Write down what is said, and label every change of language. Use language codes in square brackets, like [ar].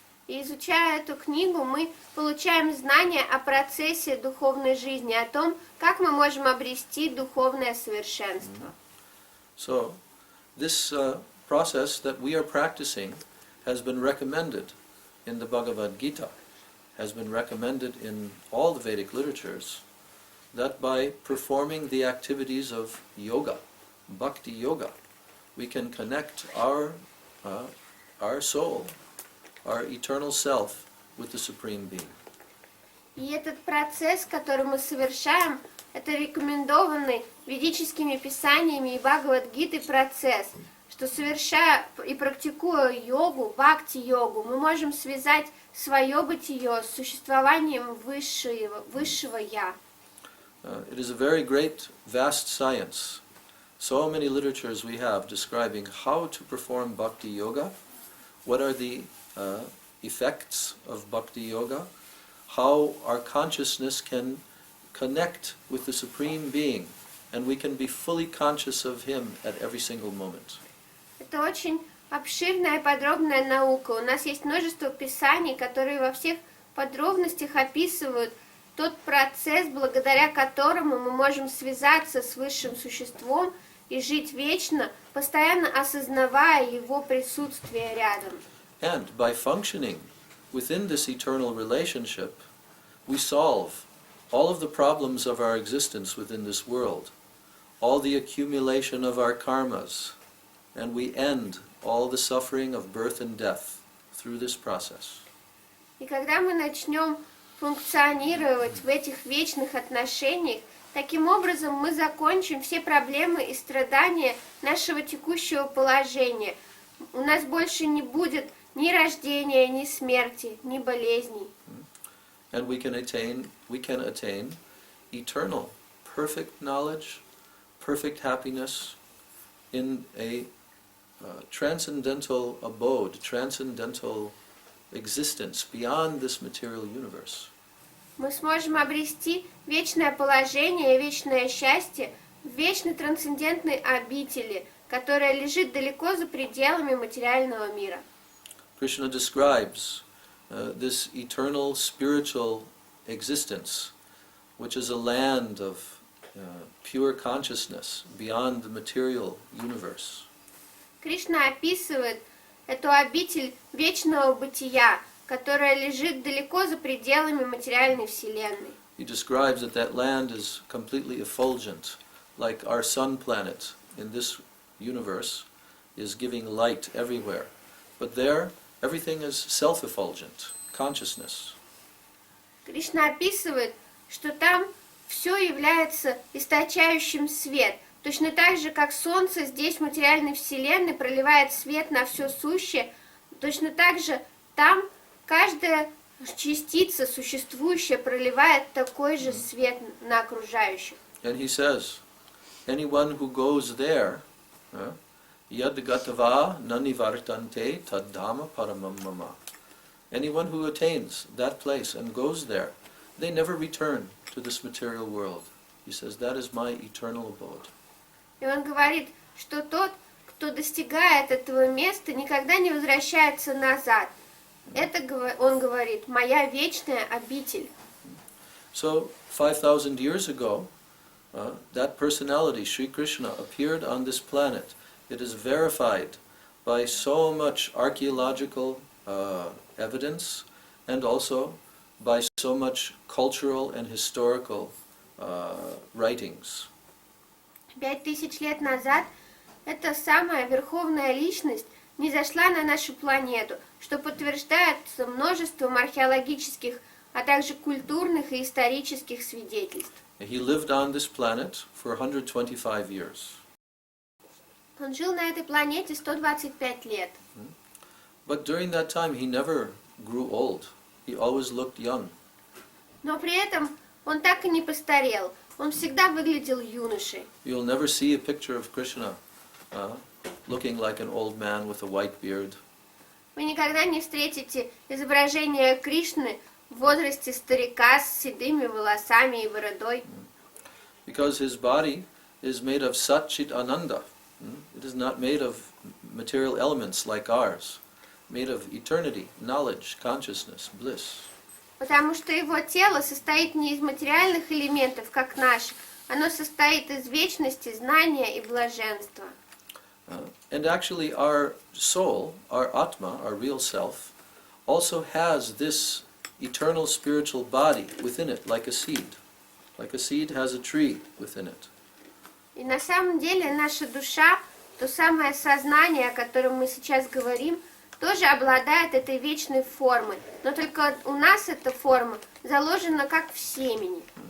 [ru] И изучая эту книгу, мы получаем знания о процессе духовной жизни, о том, как мы можем обрести духовное совершенство. [en] So, this process that we are practicing has been recommended in the Bhagavad Gita, has been recommended in all the Vedic literatures, that by performing the activities of yoga, bhakti yoga, we can connect our soul, our eternal self, with the Supreme Being. [ru] И этот процесс, который мы совершаем, это рекомендованный ведическими писаниями и Бхагавад-гитой процесс, что совершая и практикуя йогу, бхакти-йогу, мы можем связать свое бытие с существованием высшего Я. [en] It is a very great, vast science. So many literatures we have describing how to perform bhakti yoga, what are the effects of bhakti yoga, how our consciousness can connect with the Supreme Being, and we can be fully conscious of Him at every single moment. [ru] Это очень обширная и подробная наука. У нас есть множество писаний, которые во всех подробностях описывают тот процесс, благодаря которому мы можем связаться с высшим существом и жить вечно, постоянно осознавая его присутствие рядом. [en] And by functioning within this eternal relationship, we solve all of the problems of our existence within this world, all the accumulation of our karmas, and we end all the suffering of birth and death through this process. [ru] И когда мы начнем функционировать в этих вечных отношениях, таким образом мы закончим все проблемы и страдания нашего текущего положения. У нас больше не будет ни рождения, ни смерти, ни болезней. [en] And we can attain eternal, perfect knowledge, perfect happiness in a transcendental abode, transcendental existence beyond this material universe. [ru] Мы сможем обрести вечное положение и вечное счастье в вечной трансцендентной обители, которая лежит далеко за пределами материального мира. [en] Krishna describes this eternal spiritual existence which is a land of pure consciousness beyond the material universe. [ru] Кришна описывает эту обитель вечного бытия, которая лежит далеко за пределами материальной вселенной. [en] He describes that land is completely effulgent, like our sun planet in this universe is giving light everywhere. But there, everything is self-effulgent, consciousness. [ru] Кришна описывает, что там все является источающим свет, точно так же, как Солнце здесь в материальной вселенной проливает свет на все сущее, точно так же там каждая частица существующая проливает такой же свет на окружающих. [en] And he says, anyone who goes there, [sa] yad gatava nanivartante taddhamma paramam mama. [en] Anyone who attains that place and goes there, they never return to this material world. He says, that is my eternal abode. [ru] И он говорит, что тот, кто достигает этого места, никогда не возвращается назад. Это, он говорит, моя вечная обитель. [en] So, 5,000 years ago, that personality, Sri Krishna, appeared on this planet. It is verified by so much archaeological evidence and also by so much cultural and historical writings. [ru] 5000 лет назад эта самая верховная личность низошла на нашу планету, что подтверждается множеством археологических, а также культурных и исторических свидетельств. [en] He lived on this planet for 125 years. [ru] Он жил на этой планете 125 лет. [en] But during that time he never grew old. He always looked young. [ru] Но при этом он так и не постарел. Он всегда выглядел юношей. [en] You'll never see a picture of Krishna looking like an old man with a white beard. [ru] Вы никогда не встретите изображение Кришны в возрасте старика с седыми волосами и бородой. [en] Because his body is made of Satchit Ananda. It is not made of material elements like ours. Made of eternity, knowledge, consciousness, bliss. [ru] Потому что его тело состоит не из материальных элементов, как наше. Оно состоит из вечности, знания и блаженства. [en] And actually our soul, our Atma, our real self, also has this eternal spiritual body within it, like a seed. Like a seed has a tree within it. [ru] И на самом деле наша душа, то самое сознание, о котором мы сейчас говорим, тоже обладает этой вечной формой. Но только у нас эта форма заложена как в семени.